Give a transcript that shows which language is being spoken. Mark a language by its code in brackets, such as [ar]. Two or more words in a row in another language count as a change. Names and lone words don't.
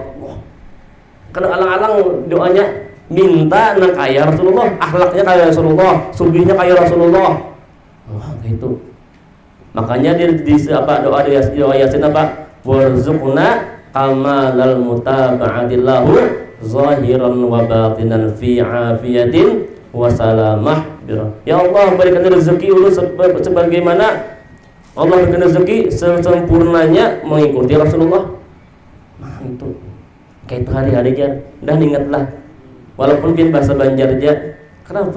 [bjn] Karena alang-alang doanya minta nang kaya Rasulullah, akhlaknya kaya Rasulullah, sugihnya kaya Rasulullah. [id] Wah, gitu. Makanya di doa Yasin apa? [ar] وارزقنا كمال المتابعة له ظاهرا وباطنا في عافية وسلامة. [bjn] Ya Allah berikan rezeki ulun sebagaimana Allah berikan rezeki sempurnanya mengikuti Rasulullah. Nah itu kayak itu hari-hari aja dah ingatlah walaupun pin bahasa Banjar aja. [id] Kenapa?